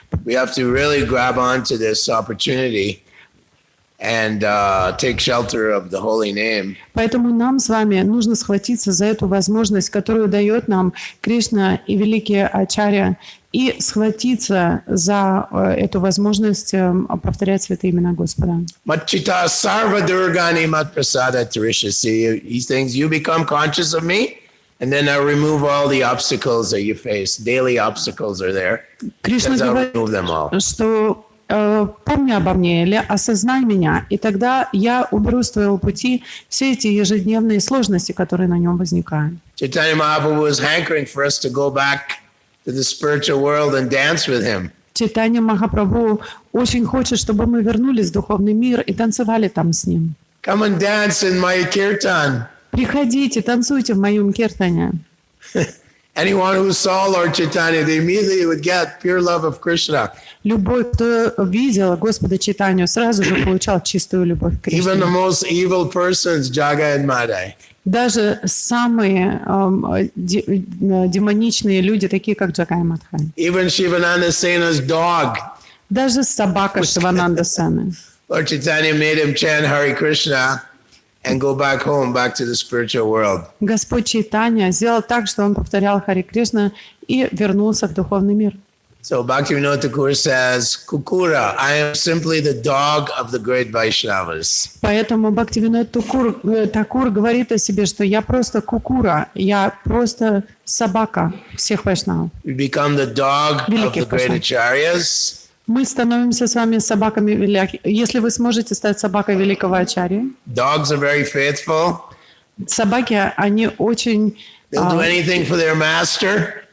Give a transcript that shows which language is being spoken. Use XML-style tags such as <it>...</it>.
<en>We have to really grab onto this opportunity and take shelter of the holy name.</en> <ru>Поэтому нам с вами нужно схватиться за эту возможность, которую дает нам Кришна и великие ачарья, и схватиться за эту возможность повторять святые имена Господа.</ru> <sa>Machita sarva durgani mat prasada tarishasi.</sa> <en>He thinks you become conscious of me, and then I remove all the obstacles that you face. Daily obstacles are there.</en> <ru>Кришна</ru> <en>I'll</en> <ru>говорит,</ru> <en>remove them all.</en> <ru>что помни обо мне или осознай меня, и тогда я уберу с твоего пути все эти ежедневные сложности, которые на нем возникают.</ru> <en>Chaitanya Mahaprabhu was hankering for us to go back to the spiritual world and dance with him.</en> <ru>Чайтанья Махапрабху очень хочет, чтобы мы вернулись в духовный мир и танцевали там с ним.</ru> <en>Come and dance in my kirtan.</en> <ru>Приходите, танцуйте в моем киртане.</ru> <en>Anyone who saw Lord Chaitanya, they immediately would get pure love of Krishna.</en> <ru>Любой, кто видел Господа Чайтанью, сразу же получал чистую любовь к Кришне.</ru> <en>Even the most evil persons, Jaga and Madai.</en> <ru>Даже самые демоничные люди, такие как Джага и Мадхай.</ru> <en>Even Shivananda Sena's dog.</en> <ru>Даже собака Шивананда Сены.</ru> <en>Lord Chaitanya made him chant Hare Krishna and go back home, back to the spiritual world.</en> <ru>Господь Чайтанья сделал так, что он повторял Харе Кришна и вернулся в духовный мир.</ru> <en>So Bhaktivinoda Thakur says, Kukura, I am simply the dog of the great Vaishnavas.</en> <ru>Поэтому Бхактивинод Такур говорит о себе, что я просто кукура, я просто собака всех вайшнавов.</ru> <en>We become the dog of the great acharyas.</en> <ru>Мы становимся с вами собаками великих. Если вы сможете стать собакой великого ачарьи.</ru> <en>Dogs are very faithful.</en> <ru>Собаки, они очень...</ru> <en>They'll do anything for their master.</en>